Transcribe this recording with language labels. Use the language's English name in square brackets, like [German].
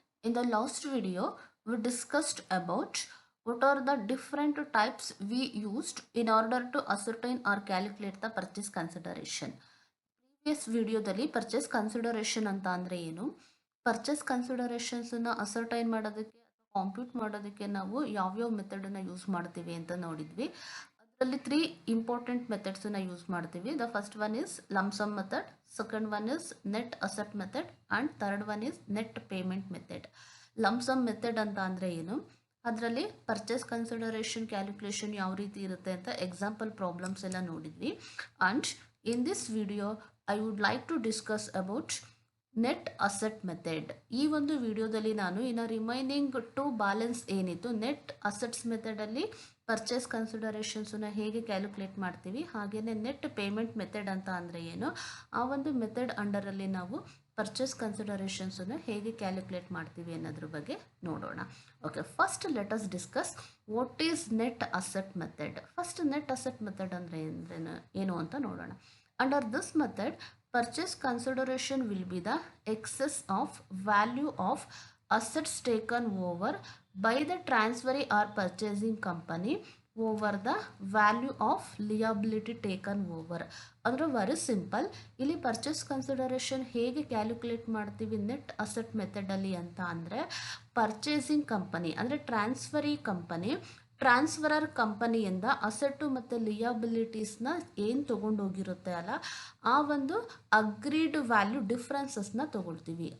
[English] In the last video, we discussed about what are the different types we used in order to ascertain or calculate the purchase consideration. [Kannada] Previous ವಿಡಿಯೋದಲ್ಲಿ purchase consideration ಅಂತ ಅಂದರೆ ಏನು, purchase ಕನ್ಸಿಡರೇಷನ್ಸನ್ನು ascertain ಮಾಡೋದಕ್ಕೆ compute ಮಾಡೋದಕ್ಕೆ ನಾವು ಯಾವ್ಯಾವ ಮೆಥಡನ್ನು use ಮಾಡ್ತೀವಿ ಅಂತ ನೋಡಿದ್ವಿ. ಅದರಲ್ಲಿ 3 ಇಂಪಾರ್ಟೆಂಟ್ ಮೆಥಡ್ಸನ್ನು ಯೂಸ್ ಮಾಡ್ತೀವಿ. [English] The first one is lump sum method, second one is net asset method and third one is net payment method. [Kannada] Lump sum method ಅಂತ ಅಂದರೆ ಏನು, ಅದರಲ್ಲಿ ಪರ್ಚೇಸ್ ಕನ್ಸಿಡರೇಷನ್ ಕ್ಯಾಲ್ಕುಲೇಷನ್ ಯಾವ ರೀತಿ ಇರುತ್ತೆ ಅಂತ ಎಕ್ಸಾಂಪಲ್ ಪ್ರಾಬ್ಲಮ್ಸ್ ಎಲ್ಲ ನೋಡಿದ್ವಿ. [English] And in this video I would like to discuss about net asset method. [Kannada] ಈ ಒಂದು ವಿಡಿಯೋದಲ್ಲಿ ನಾನು ಇನ್ನು ರಿಮೈನಿಂಗ್ ಟು ಬ್ಯಾಲೆನ್ಸ್ ಏನಿತ್ತು ನೆಟ್ ಅಸೆಟ್ಸ್ ಮೆಥಡಲ್ಲಿ ಪರ್ಚೇಸ್ ಕನ್ಸಿಡರೇಷನ್ಸನ್ನ ಹೇಗೆ ಕ್ಯಾಲ್ಕುಲೇಟ್ ಮಾಡ್ತೀವಿ, ಹಾಗೆಯೇ ನೆಟ್ ಪೇಮೆಂಟ್ ಮೆಥಡ್ ಅಂತ ಅಂದರೆ ಏನು, ಆ ಒಂದು ಮೆಥಡ್ ಅಂಡರಲ್ಲಿ ನಾವು ಪರ್ಚೇಸ್ ಕನ್ಸಿಡರೇಷನ್ಸನ್ನು ಹೇಗೆ ಕ್ಯಾಲ್ಕುಲೇಟ್ ಮಾಡ್ತೀವಿ ಅನ್ನೋದ್ರ ಬಗ್ಗೆ ನೋಡೋಣ. [English] Okay, first let us discuss what is net asset method. [Kannada] First net asset method ಅಂದರೆ ಏನು ಅಂತ ನೋಡೋಣ. [English] Under this method, purchase consideration will be the excess of value of assets taken over by the transferee or purchasing company over the value of liability taken over. [Kannada] ಅಂದರೆ very simple. ಇಲ್ಲಿ purchase consideration ಹೇಗೆ calculate ಮಾಡ್ತೀವಿ net asset ಮೆಥಡಲ್ಲಿ ಅಂತ ಅಂದರೆ, purchasing company ಅಂದರೆ transferee company transferor ಕಂಪನಿಯಿಂದ asset ಮತ್ತು ಲಿಯಾಬಿಲಿಟೀಸ್ನ ಏನು ತೊಗೊಂಡೋಗಿರುತ್ತೆ ಅಲ್ಲ, ಆ ಒಂದು ಅಗ್ರೀಡ್ ವ್ಯಾಲ್ಯೂ ಡಿಫ್ರೆನ್ಸಸ್ನ ತೊಗೊಳ್ತೀವಿ.